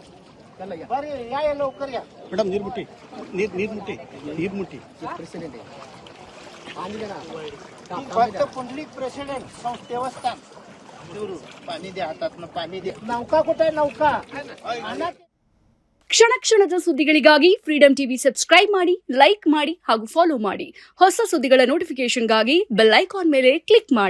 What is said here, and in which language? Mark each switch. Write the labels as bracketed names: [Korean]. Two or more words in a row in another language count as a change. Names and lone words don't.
[Marathi] बरं या लवकर या मॅडम. नीरमुठी प्रेसिडेंट पुंडलिक प्रेसिडेंट देवस्थान पाणी द्या हातातनं पाणी द्या. नौका कुठे नौका आणा. [Kannada] ಕ್ಷಣ ಕ್ಷಣದ ಸುದ್ದಿಗಳಿಗಾಗಿ ಫ್ರೀಡಂ ಟಿವಿ ಸಬ್ಸ್ಕ್ರೈಬ್ ಮಾಡಿ, ಲೈಕ್ ಮಾಡಿ ಹಾಗೂ ಫಾಲೋ ಮಾಡಿ. ಹೊಸ ಸುದ್ದಿಗಳ ನೋಟಿಫಿಕೇಶನ್ಗಾಗಿ [English] bell icon [Kannada] ಮೇಲೆ ಕ್ಲಿಕ್ ಮಾಡಿ.